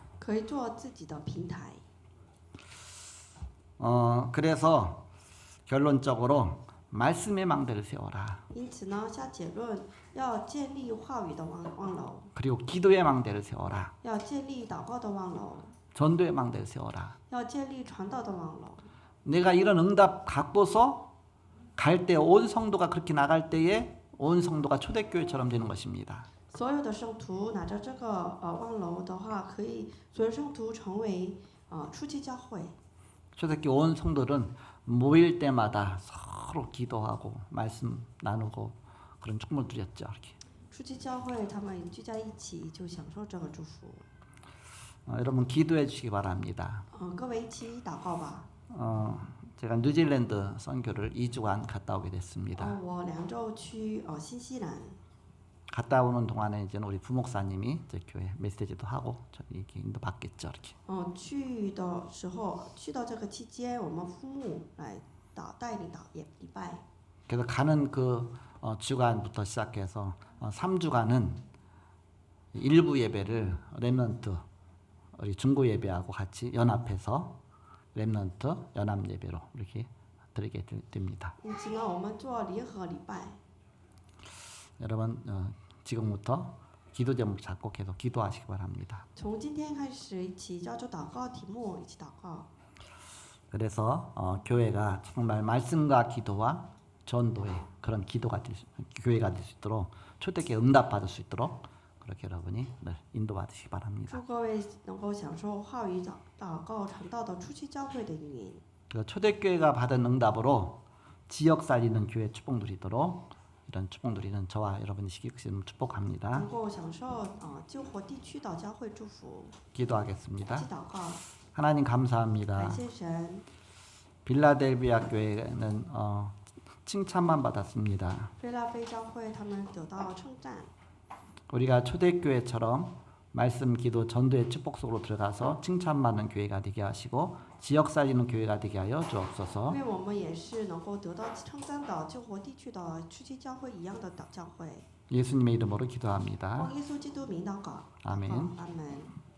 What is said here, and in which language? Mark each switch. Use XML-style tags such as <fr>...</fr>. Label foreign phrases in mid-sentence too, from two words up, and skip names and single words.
<zh>可以做自己的平台。</zh> <ko>그래서 결론적으로 말씀의 망대를 세워라.</ko> <zh>因此呢，下结论要建立话语的望楼，</zh> <ko>그리고 기도의 망대를 세워라.</ko> <zh>要建立祷告的望楼，</zh> <ko>전도의 망대를 세워라.</ko> <zh>要建立传道的望楼。</zh> <ko>내가 이런 응답 갖고서 갈 때 온 성도가 그렇게 나갈 때에 온 성도가 초대교회처럼 되는 것입니다.</ko> <zh>所有的圣徒拿着这个望楼的话，可以所有圣徒成为初期教会。</zh> <ko>초대교회 온 성도들은 모일 때마다 서로 기도하고 말씀 나누고 그런 축복을 드렸죠. 이렇게.</ko> <zh>初期教会他们聚在一起就享受这个祝福。</zh> <ko>여러분 기도해 주시기 바랍니다.</ko> <zh>各位一起祷告吧。</zh> <ko>제가 뉴질랜드 선교를 2주간 갔다 오게 됐습니다.</ko> <zh>我2周去新西兰。</zh> <ko>갔다 오는 동안에 이제 우리 부목사님이 제 교회 메시지도 하고 저 이렇게 인도 받겠죠. 이렇게.</ko> <zh>去的时候，去到这个期间，我们父母来带领礼拜。</zh> <ko>그래서 가는 그 주간부터 시작해서 3주간은 일부 예배를 렘넌트 우리 중고 예배하고 같이 연합해서 렘넌트 연합 예배로 이렇게 드리게 됩니다.</ko> <zh>因此呢，我们做联合礼拜。</zh> <ko>여러분 지금부터 기도 제목 잡고 계속 기도하시기 바랍니다.</ko> <zh>从今天开始，一起照着祷告题目一起祷告。</zh> <ko>그래서 교회가 정말 말씀과 기도와 전도의 그런 기도가 교회가 될 수 있도록 초대교회 응답 받을 수 있도록 그렇게 여러분이 늘 인도받으시기 바랍니다.</ko> <zh>祝各位能够享受话语祷告传道的初期教会的运营。</zh> <ko>초대교회가 받은 응답으로 지역 살리는 교회 축복 누리도록 이런 축복 누리는 저와 여러분이 시기를 축복합니다.</ko> <zh>能够享受救活地区的教会祝福。</zh> <ko>기도하겠습니다.</ko> <zh>一起祷告。</zh> <ko>하나님 감사합니다.</ko> <zh>感谢神。</zh> <ko>빌라델비아 교회는 칭찬만 받았습니다.</ko> <zh>菲拉菲教会他们得到称赞。</zh> <ko>우리가 초대교회처럼 말씀, 기도, 전도의 축복 속으로 들어가서 칭찬받는 교회가 되게 하시고 지역 살리는 교회가 되게 하여 주옵소서.</ko> <zh>因为我们也是能够得到称赞的救活地区的初期教会一样的教会。</zh> <ko>예수님의 이름으로 기도합니다.</ko> <zh>奉耶稣基督名祷告。</zh> <ko>아멘.</ko> <zh>阿门。</zh>